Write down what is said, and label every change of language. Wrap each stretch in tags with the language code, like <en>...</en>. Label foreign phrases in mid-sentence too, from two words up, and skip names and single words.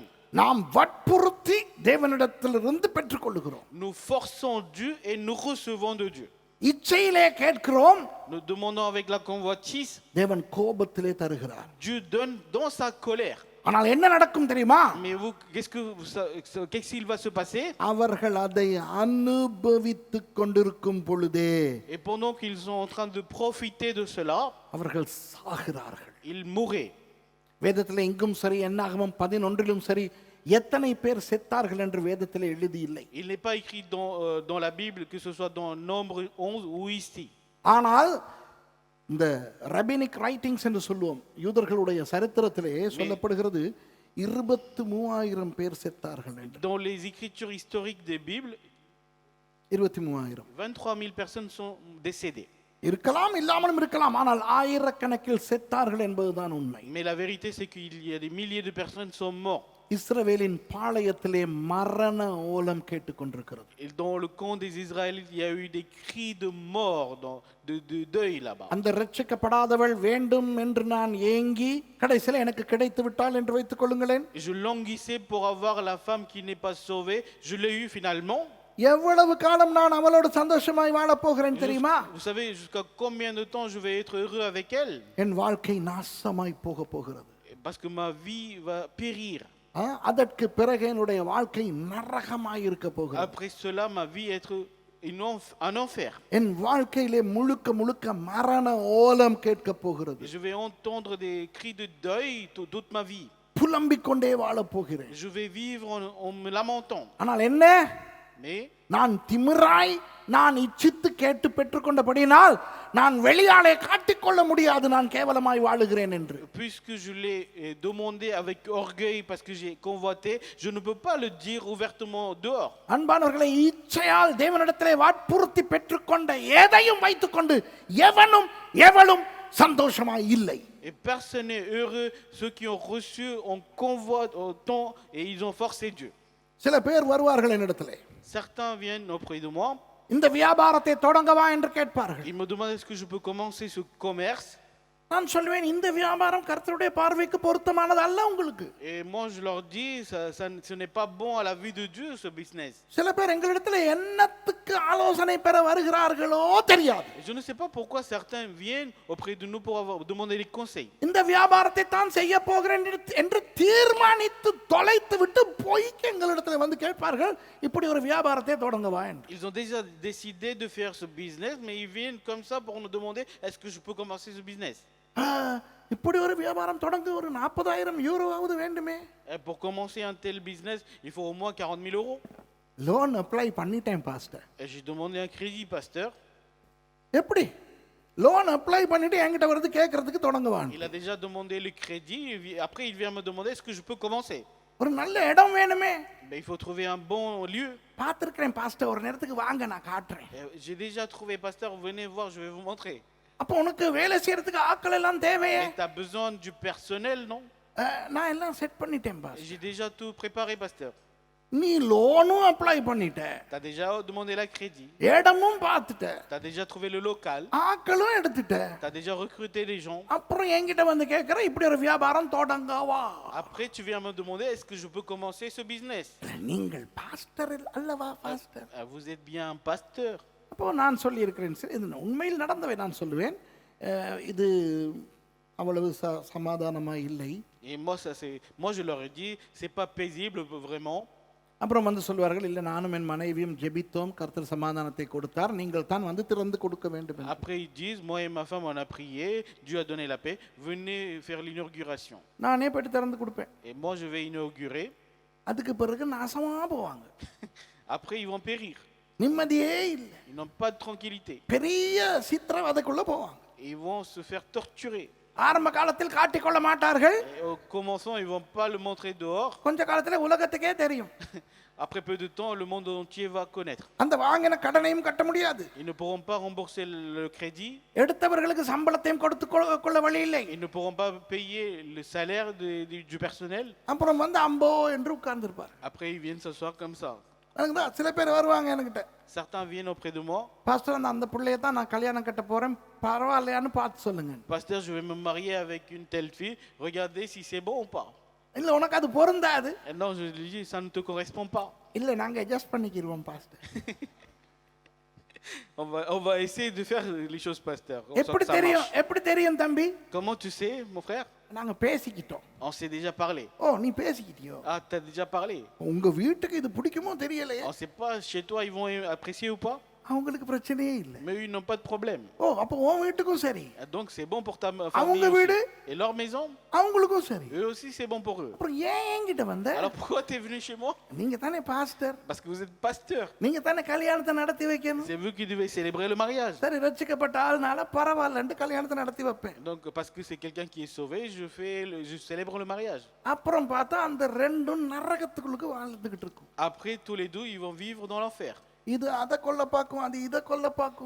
<ta>நாம் வற்புறுத்தி தேவனிடத்திலிருந்து பெற்றுக்கொள்கிறோம்.</ta> <fr>Nous forçons Dieu et nous recevons de Dieu.</fr> <ta>இச்சையிலே கேட்கிறோம்,</ta> <fr>Nous demandons avec la convoitise,</fr> <ta>தேவன் கோபத்திலே தருகிறார்.</ta> <fr>Dieu donne dans sa colère.</fr> <ta>ஆனால் என்ன நடக்கும் தெரியுமா?</ta> <fr>Mais vous, qu'est-ce qu'il va se passer?</fr> <ta>அவர்கள் அதை அனுபவித்துக் கொண்டிருக்கும் பொழுதே,</ta> <fr>Et pendant qu'ils sont en train de profiter de cela,</fr> <ta>அவர்கள் சாகிறார்கள்.</ta> <fr>ils mourraient.</fr> <ta>வேதத்தில் எங்கும் சரி, என்னாகமம் 11 சரி, எத்தனை பேர் செத்தார்கள் என்று வேதத்தில் எழுதி இல்லை.</ta> <fr>Il n'est pas écrit dans la Bible, que ce soit dans Nombre 11 ou ici.</fr> <ta>ஆனால் இந்த</ta> <en>rabbinic writings</en> <ta>என்று சொல்லுவோம், யூதர்களுடைய சரித்திரத்திலே சொல்லப்படுகிறது 23,000 பேர் செத்தார்கள் என்று.</ta> <fr>Dans les écritures historiques des Bibles, 23,000 23 000 personnes sont décédées.</fr> <ta>இருக்கலாம், இல்லாமலும் இருக்கலாம், ஆனால் ஆயிரக்கணக்கில் செத்தார்கள் என்பதுதான் உண்மை.</ta> <fr>Mais la vérité, c'est qu'il y a des milliers de personnes qui sont mortes.</fr> <ta>இஸ்ரவேலின் பாளையத்திலே மரண ஓலம் கேட்டுக்கொண்டிருக்கிறது.</ta> <fr>Et dans le camp des Israélites, il y a eu des cris de mort, de deuil là-bas.</fr> <ta>அந்த ரட்சிக்கப்படாதவள் வேண்டும் என்று நான் ஏங்கி கடைசியில் எனக்கு கிடைத்து விட்டால் என்று வைத்துக் கொள்ளுங்களேன்.</ta> <fr>Je languissais pour avoir la femme qui n'est pas sauvée. Je l'ai eu finalement.</fr> <ta>எவ்வளவு காலம் நான் அவளோடு சந்தோஷமாய் வாழப் போகிறேன் தெரியுமா?</ta> <fr>Vous savez jusqu'à combien de temps je vais être heureux avec elle?</fr> <ta>என் வாழ்க்கை நாசமாய் போக போகிறது.</ta> <fr>Parce que ma vie va périr.</fr> <ta>அதற்கு பிறகு என்னுடைய வாழ்க்கை நரகமாய் இருக்க போகிறது.</ta> <fr>Après cela, ma vie être un enfer.</fr> <ta>என் வாழ்க்கையிலே முழுக்க முழுக்க மரண ஓலம் கேட்க போகிறது.</ta> <fr>Je vais entendre des cris de deuil toute ma vie.</fr> <ta>புலம்பிக் கொண்டே வாழப் போகிறேன்.</ta> <fr>Je vais vivre en me lamentant.</fr> <ta>ஆனால் என்ன?</ta> <fr>Mais</fr> <ta>நான் திமிராய் நான் இச்சித்து கேட்டு பெற்றுக்கொண்டபடினால் நான் வெளியாலே காட்டிக்கொள்ள முடியாது நான் கேவலமாய் வாழுகிறேன் என்று.</ta> <fr>Puisque je l'ai demandé avec orgueil parce que j'ai convoité, je ne peux pas le dire ouvertement dehors.</fr> <ta>அன்பானவர்களே, இச்சையால் தேவனிடத்திலே வற்புறுத்தி பெற்றுக்கொண்ட எதையும் வைத்துக்கொண்டு எவனும் எவளும் சந்தோஷமாய் இல்லை.</ta> <fr>Et personne n'est heureux. Ceux qui ont reçu en convoitant et ils ont forcé Dieu.</fr> <ta>சில பேர் வருவார்கள் என்னிடத்திலே,</ta> <fr>Certains viennent auprès de moi.</fr> <ta>இந்த வியாபாரத்தை தொடங்கவா என்று கேட்பார்கள்.</ta> <fr>Ils me demandent est-ce que je peux commencer ce commerce.</fr> <ta>நான் சொல்வேன், இந்த வியாபாரம் கர்த்தருடைய பார்வைக்கு பொருத்தமானது அல்ல உங்களுக்கு.</ta> <fr>Et moi je leur dis ce n'est pas bon à la vue de Dieu ce business.</fr> <ta>சில பேர் எங்களிடத்தில் என்னத்துக்கு ஆலோசனை பெற வருகிறார்களோ தெரியாது.</ta> <fr>Je ne sais pas pourquoi certains viennent auprès de nous pour demander des conseils.</fr> <ta>இந்த வியாபாரத்தை தான் செய்ய போகிறேன் என்று தீர்மானித்து தொலைத்து விட்டு போய் எங்களிடத்தில் வந்து கேட்பார்கள், இப்படி ஒரு வியாபாரத்தை தொடங்கவா என்று.</ta> <fr>Ils ont déjà décidé de faire ce business, mais ils viennent comme ça pour nous demander est-ce que je peux commencer ce business.</fr> <ta>இப்படி ஒரு வியாபாரம் தொடங்க ஒரு 40,000 யூரோவாவது வேண்டுமே.</ta> <fr>Pour commencer un tel business, il faut au moins 40 000 euros.</fr> <en>loan apply</en> <ta>பண்ணிட்டேன் பாஸ்டர்.</ta> <fr>J'ai demandé un crédit, pasteur.</fr> <ta>எப்படி</ta> <en>loan apply</en> <ta>பண்ணிட்டு என்கிட்ட வந்து கேட்கறதுக்கு தொடங்குவான்.</ta> <fr>Il a déjà demandé le crédit, après il vient me demander est-ce que je peux commencer.</fr> <ta>ஒரு நல்ல இடம் வேணுமே.</ta> <fr>Il faut trouver un bon lieu.</fr> <ta>பார்த்திருக்கிறேன் பாஸ்டர், ஒரு நேரத்துக்கு வாங்க நான் காட்டுறேன்.</ta> <fr>J'ai déjà trouvé, pasteur, venez voir, je vais vous montrer.</fr> <ta>அப்ப உனக்கு வேலை செய்யறதுக்கு ஆட்கள் எல்லாம் தேவையே.</ta> <fr>Tu as besoin du personnel, non?</fr> <ta>நான் எல்லாம் செட் பண்ணிட்டேன் பாஸ்டர்.</ta> <fr>J'ai déjà tout préparé, pasteur.</fr> <ta>நீ லோனும் அப்ளை பண்ணிட்ட,</ta> <fr>Tu as déjà demandé la crédit,</fr> <ta>இடமும் பார்த்துட்ட,</ta> <fr>tu as déjà trouvé le local,</fr> <ta>ஆக்களும் எடுத்துட்ட,</ta> <fr>tu as déjà recruté des gens.</fr> <ta>அப்புறம் என்கிட்ட வந்து கேட்கிற இப்படி ஒரு வியாபாரம் தொடங்கவா?</ta> <fr>Après, tu viens me demander est-ce que je peux commencer ce business?</fr> <ta>நீங்கள் பாஸ்டர் அல்லவா? பாஸ்டர்.</ta> <fr>Vous êtes bien un pasteur.</fr> <ta>அப்போ நான் சொல்லியிருக்கிறேன், சரி, இது உண்மையில் நடந்தவை நான் சொல்லுவேன், இது அவ்வளவு சமாதானமா இல்லை.</ta> <fr>Et moi je leur ai dit, c'est pas paisible vraiment.</fr> <ta>அப்புறம் வந்து சொல்வார்கள், இல்லை நானும் என் மனைவியும் ஜெபித்தோம், கர்த்தர் சமாதானத்தை கொடுத்தார், நீங்கள் தான் வந்து திறந்து கொடுக்க வேண்டும் என்று.</ta> <fr>Après ils disent, moi et ma femme on a prié, Dieu a donné la paix, venez faire l'inauguration.</fr> <ta>நானே போயிட்டு திறந்து கொடுப்பேன்.</ta> <fr>Et moi je vais inaugurer.</fr> <ta>அதுக்கு பிறகு நாசமா போவாங்க.</ta> <fr>Après ils vont périr.</fr> <ta>நிம்மதியே இல்லை.</ta> <fr>Ils n'ont pas de tranquillité.</fr> <ta>பெரிய சித்திரவதைக்குள்ள போவாங்க.</ta> <fr>Ils vont se faire torturer.</fr> <ta>ஆரம்ப காலத்தில் காட்டிக்கொள்ள மாட்டார்கள்.</ta> <fr>Et au commençant, ils vont pas le montrer dehors.</fr> <ta>கொஞ்ச காலத்துல உலகத்துக்கே தெரியும்.</ta> <fr>Après peu de temps, le monde entier va connaître.</fr> <ta>அந்த வாங்கின கடனையும் கட்ட முடியாது.</ta> <fr>Ils ne pourront pas rembourser le crédit.</fr> <ta>எடுத்தவர்களுக்கு சம்பளத்தையும் கொடுத்து கொள்ள வழி இல்லை.</ta> <fr>Ils ne pourront pas payer le salaire du personnel.</fr> <ta>அப்புறம் வந்து அம்போ என்று உட்கார்ந்திருப்பார்.</ta> <fr>Après, ils viennent s'asseoir comme ça.</fr> <ta>அதுதான் சில பேர் வருவாங்க என்கிட்ட,</ta> <fr>Certains viennent auprès de moi.</fr> <ta>பாஸ்டர் அந்த பிள்ளையை தான் நான் கல்யாணம் கட்ட போறேன், பரவாயில்லையான்னு பார்த்து சொல்லுங்க.</ta> <fr>Pasteur, je vais me marier avec une telle fille. Regardez si c'est bon ou pas.</fr> <ta>இல்ல உனக்கு அது பொருந்தாது.</ta> <fr>Et non, je lui dis, ça ne te correspond pas.</fr> <ta>இல்ல நாங்க அட்ஜஸ்ட் பண்ணிக்கிருவோம் பாஸ்டர்.</ta> <fr>On va essayer de faire les choses, pasteur. On sent</fr> <ta>எப்படி</ta> <fr>que ça</fr> <ta>தெரியும்?</ta> <fr>marche.</fr> <ta>எப்படி தெரியும் தம்பி?</ta> <fr>Comment tu sais, mon frère?</fr> <ta>நாங்க பேசிக்கிட்டோம்.</ta> <fr>On s'est déjà parlé.</fr> <ta>ஓ நீ பேசிக்கிட்டியோ?</ta> <fr>Ah, t'as déjà parlé.</fr> <ta>உங்க வீட்டுக்கு இது பிடிக்குமோ தெரியலையே.</ta> <fr>On sait pas, chez toi, ils vont apprécier ou pas.</fr> <ta>அவங்களுக்கு பிரச்சனையே இல்லை.</ta> <fr>Mais ils n'ont pas de problème.</fr> <ta>ஓ அப்போ உன் வீட்டுக்கும் சரி,</ta> <fr>Donc c'est bon pour ta famille</fr> <ta>அவங்க</ta> <fr>aussi.</fr> <ta>வீடு</ta> <fr>Et leur maison,</fr> <ta>அவங்களுக்கும் சரி.</ta> <fr>eux aussi c'est bon pour eux.</fr> <ta>அப்புறம் ஏன் என்கிட்ட வந்த?</ta> <fr>Alors pourquoi tu es venu chez moi?</fr> <ta>நீங்க தானே பாஸ்டர்,</ta> <fr>Parce que vous êtes pasteur.</fr> <ta>நீங்க தானே கல்யாணத்தை நடத்தி வைக்கணும்.</ta> <fr>C'est vous qui devez célébrer le mariage.</fr> <ta>சரி, ரட்சிக்கப்பட்ட ஆள்னால பரவாயில்லன்ட்டு கல்யாணத்தை நடத்தி வைப்பேன்.</ta> <fr>Donc parce que c'est quelqu'un qui est sauvé, je célèbre le mariage.</fr> <ta>அப்புறம் பார்த்தா அந்த ரெண்டும் நரகத்துக்குள்ளுக்கு வாழ்ந்துகிட்டு இருக்கும்.</ta> <fr>Après tous les deux, ils vont vivre dans l'enfer.</fr> <ta>இது அதை கொல்ல பார்க்கும், அது இதை கொல்ல பார்க்கும்.</ta>